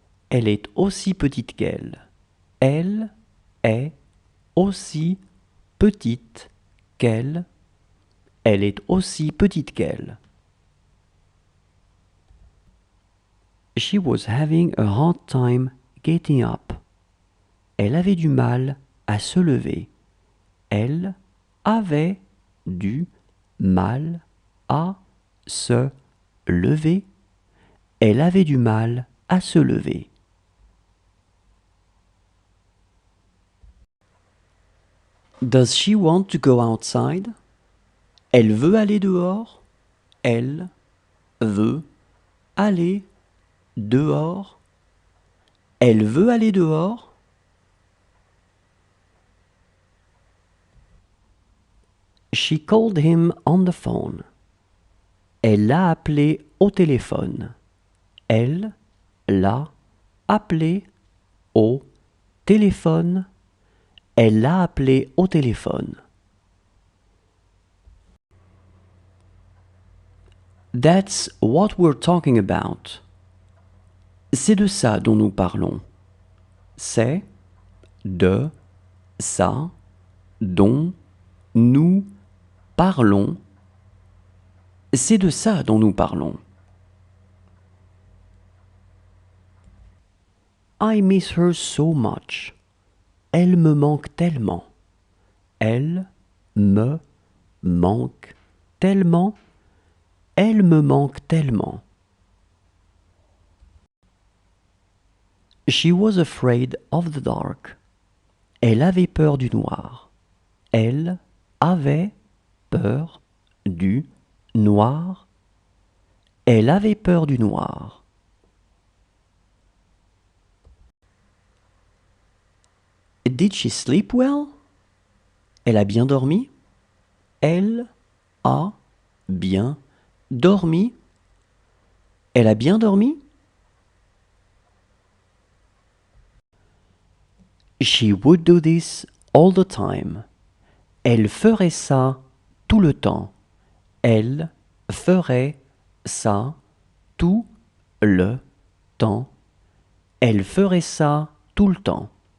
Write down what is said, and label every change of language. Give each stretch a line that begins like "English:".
French: Elle est aussi petite qu'elle. Elle est aussi petite qu'elle. Elle est aussi petite qu'elle.
English: She was having a hard time getting up.
French: Elle avait du mal à se lever. Elle avait du mal à se lever. Elle avait du mal à se lever.
English: Does she want to go outside?
French: Elle veut aller dehors. Elle veut aller dehors. Elle veut aller dehors.
English: She called him on the phone.
French: Elle l'a appelé au téléphone. Elle l'a appelé au téléphone. Elle l'a appelé au téléphone.
English: That's what we're talking about.
French: C'est de ça dont nous parlons. C'est de ça dont nous parlons. C'est de ça dont nous parlons.
English: I miss her so much.
French: Elle me manque tellement. Elle me manque tellement. Elle me manque tellement.
English: She was afraid of the dark.
French: Elle avait peur du noir. Elle avait peur du noir. Elle avait peur du noir.
English: Did she sleep well?
French: Elle a bien dormi? Elle a bien dormi? Elle a bien dormi?
English: She would do this all the time.
French: Elle ferait ça tout le temps. Elle ferait ça tout le temps. Elle ferait ça tout le temps.